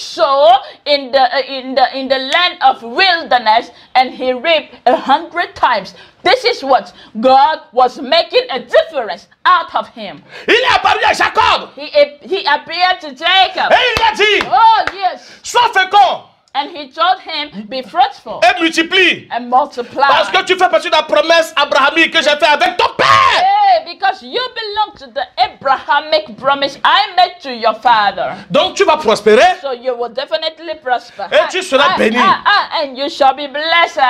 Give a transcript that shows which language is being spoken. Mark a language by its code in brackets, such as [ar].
[en] sow in the land of wilderness, and he reaped 100 times. This is what God was making a difference out of him. [fr] Il est apparu à Jacob. [en] He appeared to Jacob. [fr] Et il a dit, [en] Oh yes. [fr] sois fécond. [en] And he told him, be fruitful [fr] Et multiplie. [en] and multiply. [fr] Parce que tu fais partie de la promesse abrahamique que j'ai fait avec ton père. [en] Hey, because you belong to the Abrahamic promise I made to your father. [fr] Donc tu vas prospérer. [en] So you will definitely prosper. [fr] Et tu seras béni. [en] And you shall be blessed.